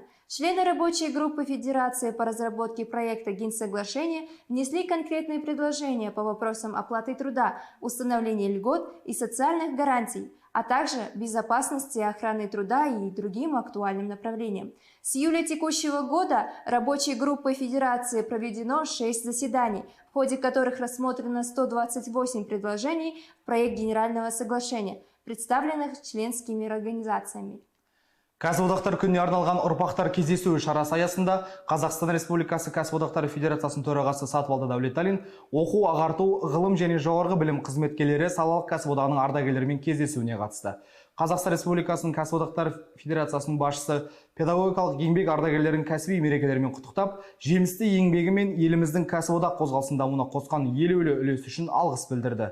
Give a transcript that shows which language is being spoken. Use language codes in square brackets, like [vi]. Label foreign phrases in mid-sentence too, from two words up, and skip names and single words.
[ru] Члены рабочей группы Федерации по разработке проекта Генсоглашения внесли конкретные предложения по вопросам оплаты труда, установления льгот и социальных гарантий, а также безопасности и охраны труда и другим актуальным направлениям. С июля текущего года рабочей группой Федерации проведено 6 заседаний, в ходе которых рассмотрено 128 предложений в проект Генерального соглашения, представленных членскими организациями. [kk] Кәсіподақтар күніне арналған ұрпақтар кездесуі шарасы аясында Қазақстан Республикасы Кәсіподақтар Федерациясының төрағасы Сатыбалды Дәулеталин оқу, ағарту, ғылым және жоғарғы білім қызметкерлері салалық кәсіподағының ардагерлерімен кездесуіне қатысты. Қазақстан Республикасының Кәсіподақтар Федерациясының басшысы педагогикалық еңбек ардагерлерін кәсіби мерекелерімен құттықтап, жемісті еңбегі мен еліміздің кәсіподақ қозғалысының дамуына қосқан елеулі үлесі үшін алғыс білдірді.